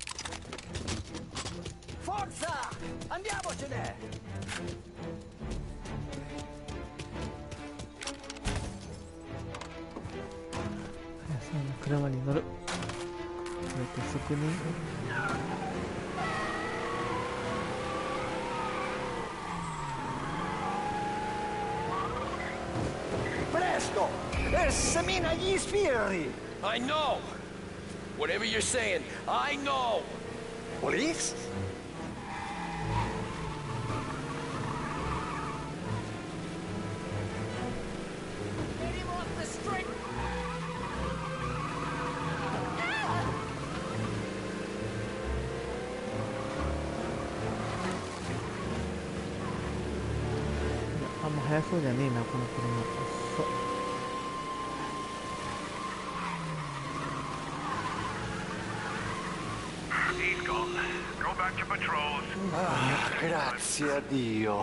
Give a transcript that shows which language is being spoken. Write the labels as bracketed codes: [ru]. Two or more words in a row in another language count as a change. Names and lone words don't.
[it] Forza! Andiamocene! [ja] そんな車に乗る。これって側面。 [it] Presto! E semina gli sbirri! [en] I know! Whatever you're saying, I know! Police? Get him off the street! [ja] あんま速そうじゃねえな、この車。そう。 [it] Grazie a Dio.